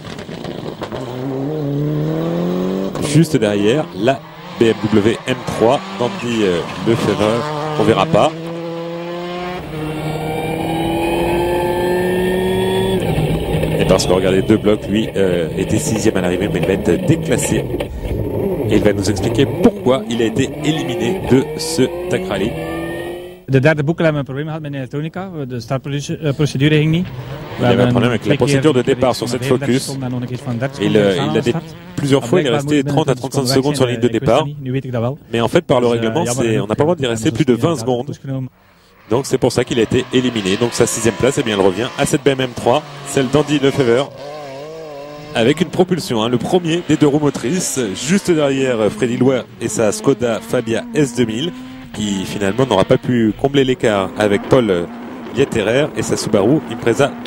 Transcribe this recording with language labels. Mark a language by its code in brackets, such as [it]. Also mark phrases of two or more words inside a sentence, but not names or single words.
[fr] Juste derrière, la BMW M3 d'Andy Lefebvre, on verra pas. Et parce que regardez, deux blocs, lui était 6e à l'arrivée, mais il va être déclassé. Et il va nous expliquer pourquoi il a été éliminé de ce TAC Rally. [nl] De derde boek hebben we een probleem gehad met de elektronica. De startprocedure ging niet. [fr] Il avait un problème avec la procédure de départ sur cette Focus. Plusieurs fois, il est resté 30 à 35 secondes sur la ligne de départ. Mais en fait, par le règlement, on n'a pas le droit d'y rester plus de 20 secondes. Donc c'est pour ça qu'il a été éliminé. Donc sa 6e place, eh bien, elle revient à cette BMW M3, celle d'Andy Lefebvre, avec une propulsion, le premier des 2 roues motrices, juste derrière Freddy Loax et sa Skoda Fabia S2000, qui finalement n'aura pas pu combler l'écart avec Paul Lietterer et sa Subaru Impreza WRC.